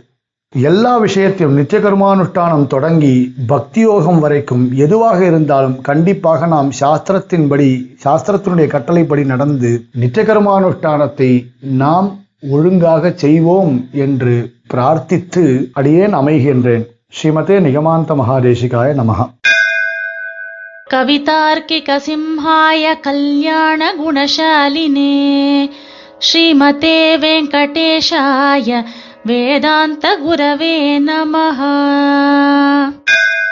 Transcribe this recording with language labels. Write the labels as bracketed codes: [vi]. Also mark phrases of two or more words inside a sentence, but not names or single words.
[ta] எல்லா விஷயத்தையும் நித்திய கர்மானுஷ்டானம் தொடங்கி பக்தியோகம் வரைக்கும் எதுவாக இருந்தாலும் கண்டிப்பாக நாம் சாஸ்திரத்தின்படி, சாஸ்திரத்தினுடைய கட்டளைப்படி நடந்து நித்திய கர்மானுஷ்டானத்தை நாம் ஒழுங்காக செய்வோம் என்று பிரார்த்தித்து அடியேன் அமைகின்றேன். [sa] श्रीमते निगमान्त महादेशिकाय नमः. कवितार्किक सिंहाय कल्याण गुणशालिने श्रीमते वेंकटेशाय वेदांत गुरवे नमः।